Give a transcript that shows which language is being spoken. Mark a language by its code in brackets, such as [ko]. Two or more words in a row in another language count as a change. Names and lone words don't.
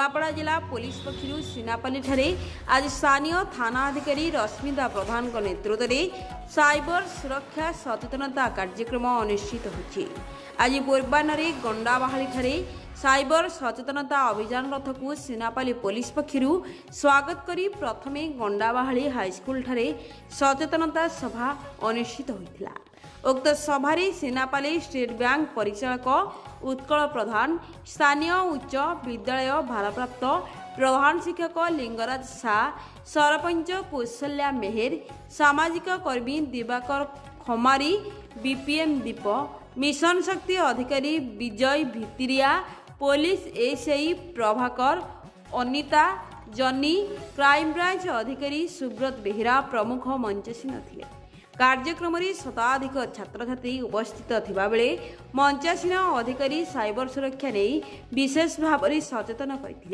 [or] ନୁଆପଡ଼ା ଜିଲ୍ଲା ପୁଲିସ ପକ୍ଷର ସୀନାପାଲି ଠାରେ ଆଜି ସ୍ଥାନୀୟ ଥାନା ଅଧିକାରୀ ରଶ୍ମିତା ପ୍ରଧାନ ନେତୃତ୍ୱ ମେଁ ସାଇବର ସୁରକ୍ଷା ସଚେତନତା କାର୍ଯ୍ୟକ୍ରମ ଅନୁଷ୍ଠିତ ହୋଛି। ଆଜି ପୂର୍ବାହ୍ନ ଗଣ୍ଡାବାହାଲି ଠାରେ ସାଇବର ସଚେତନତା ଅଭିଯାନ ରଥ କୋ ସୀନାପାଲି ପୁଲିସ ପକ୍ଷର ସ୍ୱାଗତ କରି ପ୍ରଥମେ ଗଣ୍ଡାବାହାଲି ହାଇସ୍କଲ ଠାରେ ସଚେତନତା ସଭା ଅନୁଷ୍ଠିତ ହୋଇଥିଲା। ଉକ୍ତ ସଭାରେ ସୀନାପାଲି ଷ୍ଟେଟ ବ୍ୟାଙ୍କ ପରିଚାଳକ ଉତ୍କଳ ପ୍ରଧାନ, ସ୍ଥାନୀୟ ଉଚ୍ଚ ବିଦ୍ୟାଳୟ ଭାରପ୍ରାପ୍ତ ପ୍ରଧାନ ଶିକ୍ଷକ ଲିଙ୍ଗରାଜ ଶାହ, ସରପଞ୍ଚ କୌଶଲ୍ୟା ମେହେର, ସାମାଜିକ କର୍ମୀ ଦିବାକର ଖମାରୀ, ବିପିଏମ ଦୀପ, ମିଶନ ଶକ୍ତି ଅଧିକାରୀ ବିଜୟ ଭିତିରିଆ, ପୁଲିସ ଏସଆଇ ପ୍ରଭାକର, ଅନିତା ଜନୀ, [en] crime branch [or] ଅଧିକାରୀ ସୁବ୍ରତ ବେହେରା ପ୍ରମୁଖ ମଞ୍ଚାସୀନ ଥିଲେ। କାର୍ଯ୍ୟକ୍ରମ ମେଁ ଶତାଧିକ ଛାତ୍ର ଛାତ୍ରୀ ଉପସ୍ଥିତ ଥିବା ବେଳେ ମଞ୍ଚାସୀନ ଅଧିକାରୀ ସାଇବର ସୁରକ୍ଷା ନହିଁ ବିଶେଷ ଭାବ ମେଁ ସଚେତନ କରିଥିଲେ।